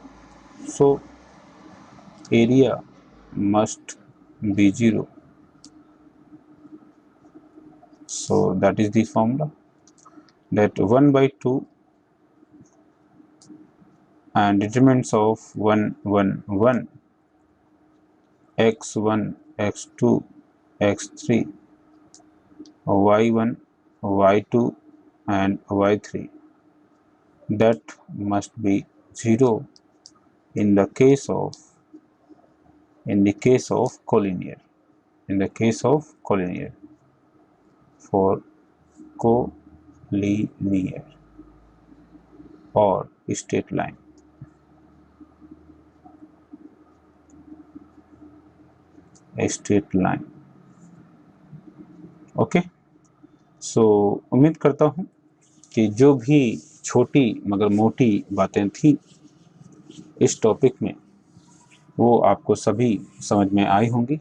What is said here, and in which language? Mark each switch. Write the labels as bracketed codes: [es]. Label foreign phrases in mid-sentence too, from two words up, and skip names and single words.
[en] So area must be 0. So that is the formula, that 1 by 2 and determinants of 1 1 1 x1 x2 x3 y1 y2 and y3, that must be 0 in the case of collinear, for collinear or straight line. a straight line. okay, so [hi] उम्मीद करता हूँ कि जो भी छोटी मगर मोटी बातें थी इस टॉपिक में वो आपको सभी समझ में आई होंगी।